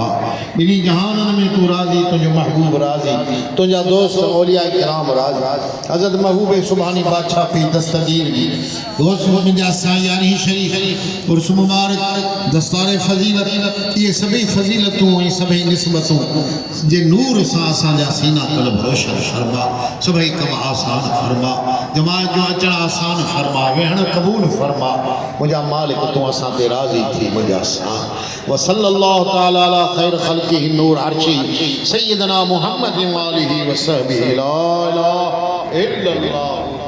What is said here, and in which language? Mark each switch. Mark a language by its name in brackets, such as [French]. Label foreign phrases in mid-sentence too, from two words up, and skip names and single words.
[Sindhi] ॿिन्ही जहाननि में तूं राज़ी तुंहिंजो महबूब राज़ी तुंहिंजा दोस्त औलिया किराम राज़ी हज़रत महबूब सुभानी बादशाह पी दस्तगीर जी दोस्त मुंहिंजा साईं यानी शरीफ़ उर्स मुबारक दस्तार फज़ीलत इहे सभई फज़ीलतूं ऐं सभई निस्बतूं जे नूर सां असांजा सीना क़ल्ब रोशन फरमा। सभई कम आसान फरमा जमात जो अचणु आसान फरमा वेहण क़बूल फरमा। मुंहिंजा मालिक तूं असां ते राज़ी थी मुंहिंजा साईं [Arabic] وصلى الله تعالى على خير خلقه نور عرشي سيدنا محمد وآله وصحبه لا إله إلا الله.